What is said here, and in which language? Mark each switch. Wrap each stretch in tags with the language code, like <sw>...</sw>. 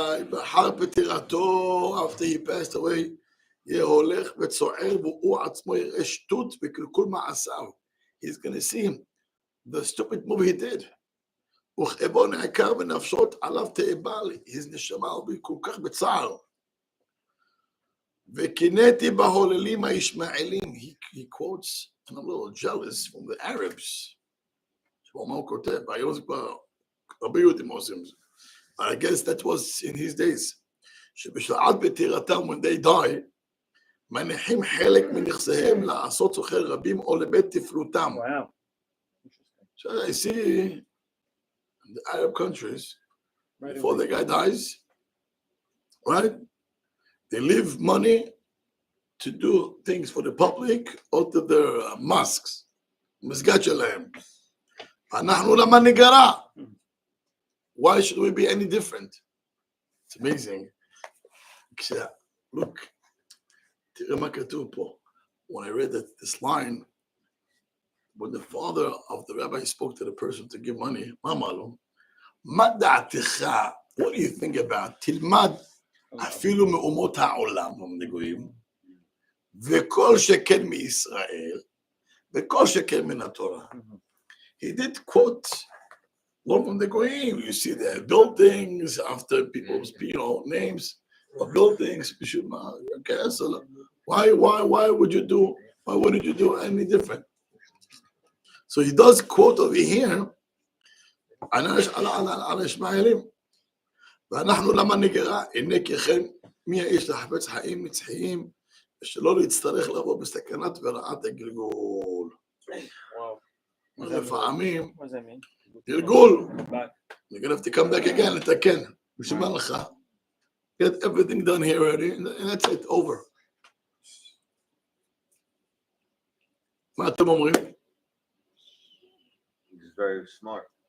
<he>בחר פטירתו,</he> <en>after he passed away,</en> <he>יהיה הולך וצוער והוא עצמו יראה שטות וקלקול מעשיו.</he> <en>He's going to see the stupid move he did.</en> <he>וכאבו נעקר ונפשות עליו תאבל,</he> <en>his</en> <he>נשמה הוא כל כך בצער. וקינאתי בהוללים הישמעאלים,</he> <en>he quotes, and I'm a little jealous from the Arabs.</en> <he>מה הוא כותב? היום זה כבר הרבה יהודים עושים זה.</he> <en>I guess that was in his days.</en> <he>שבשעת פטירתם,</he> <en>when they die,</en> <he>מניחים חלק מנכסיהם לעשות סוחר רבים או לבית תפלותם.</he> <en>Wow. So I see in the Arab countries, before the guy dies, right? They leave money to do things for the public or to their mosques.</en> <he>מסגד שלהם. אנחנו למה נגרע?</he> <en>Why should we be any different? It's amazing. Look,</en> <he>תראה מה כתוב פה.</he> <en>When I read this line, when the father of the rabbi spoke to the person to give money,</en> <he>מה אמר לו? מה דעתך?</he> <en>What do you think about?</en> <he>תלמד אפילו מאומות העולם, המנהיגים, וכל שכן מישראל, וכל שכן מן התורה.</he> <en>He did quote one from the Goyim. You see the buildings after people's names of buildings. Okay, so why would you do? Why wouldn't you do any different? So he does quote over here.</en> <he>על השמעאלים. ואנחנו למה נגרע? הנה ככם מי האיש לחפץ חיים נצחיים ושלא להצטרך לבוא בסכנת ורעת הגלגול. לפעמים גלגול.</he> <en>You're gonna have to come back again</en> <he>לתקן. בשביל מה לך?</he> <en>Get everything done here already and that's it, over.</en> <he>מה אתם אומרים?</he> <en>He's very smart.</en>